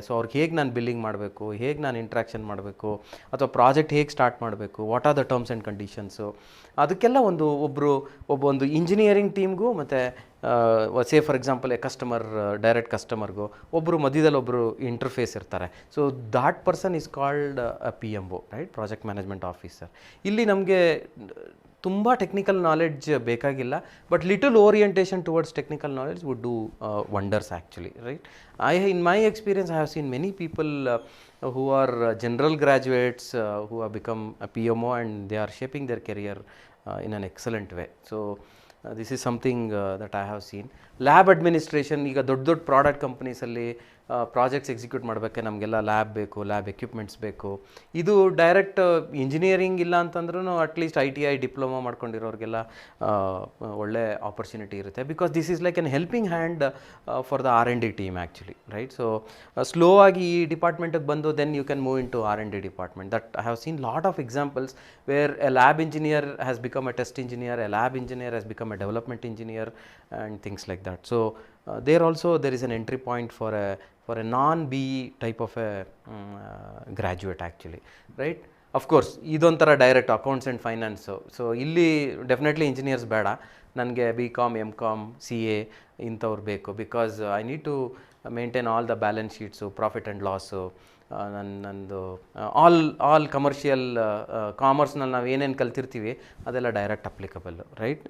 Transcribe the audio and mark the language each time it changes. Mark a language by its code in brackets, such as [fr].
[kn] So ಅವ್ರಿಗೆ ಹೇಗೆ ನಾನು ಬಿಲ್ಲಿಂಗ್ ಮಾಡಬೇಕು, ಹೇಗೆ ನಾನು ಇಂಟ್ರಾಕ್ಷನ್ ಮಾಡಬೇಕು, ಅಥವಾ ಪ್ರಾಜೆಕ್ಟ್ ಹೇಗೆ ಸ್ಟಾರ್ಟ್ ಮಾಡಬೇಕು, [en] what are the terms and conditions, [kn] ಅದಕ್ಕೆಲ್ಲ ಒಂದು ಇಂಜಿನಿಯರಿಂಗ್ ಟೀಮ್ಗೂ ಮತ್ತು [en] say for example [kn] ಡೈರೆಕ್ಟ್ ಕಸ್ಟಮರ್ಗೂ ಮಧ್ಯದಲ್ಲಿ ಒಬ್ಬರು ಇಂಟರ್ಫೇಸ್ ಇರ್ತಾರೆ. [en] So that person is called PMO, right? Project management officer. [kn] ಇಲ್ಲಿ ನಮಗೆ ತುಂಬ ಟೆಕ್ನಿಕಲ್ ನಾಲೆಡ್ಜ್ ಬೇಕಾಗಿಲ್ಲ, [en] But little orientation towards technical knowledge would do wonders actually, right? In my experience, I have seen many people who are general graduates who have become a PMO, and they are shaping their career in an excellent way. So this is something that I have seen. [kn] Lab administration, ಈಗ ದೊಡ್ಡ product ಕಂಪ್ನೀಸಲ್ಲಿ projects execute ಮಾಡಬೇಕೆ ನಮಗೆಲ್ಲ lab ಬೇಕು, lab equipments ಬೇಕು. ಇದು direct engineering ಇಲ್ಲ ಅಂತಂದ್ರೂ at least ITI diploma ಮಾಡ್ಕೊಂಡಿರೋರಿಗೆಲ್ಲ ಒಳ್ಳೆ opportunity ಇರುತ್ತೆ. [en] Because this is like an helping hand for the R&D team actually, right? So [kn] slow ಆಗಿ ಈ ಡಿಪಾರ್ಟ್ಮೆಂಟಿಗೆ ಬಂದು [en] Then you can move in to R&D department. That I have seen lot of examples where a lab engineer has become a test engineer, a lab engineer has become a development engineer, and things like that. So there is an entry point for a non-BE type of a graduate actually, right? Of course [kn] ಇದೊಂಥರ direct accounts and finance. So ಇಲ್ಲಿ definitely engineers ಬೇಡ, ನನಗೆ BCom, MCom, CA ಇಂಥವ್ರು ಬೇಕು. [en] because I need to maintain all the balance sheets, profit and loss, [kn] ನಂದು all commercial ಕಾಮರ್ಸ್ನಲ್ಲಿ ನಾವು ಏನೇನು ಕಲ್ತಿರ್ತೀವಿ ಅದೆಲ್ಲ ಡೈರೆಕ್ಟ್ ಅಪ್ಲಿಕಬಲ್ಲು, [en] Right?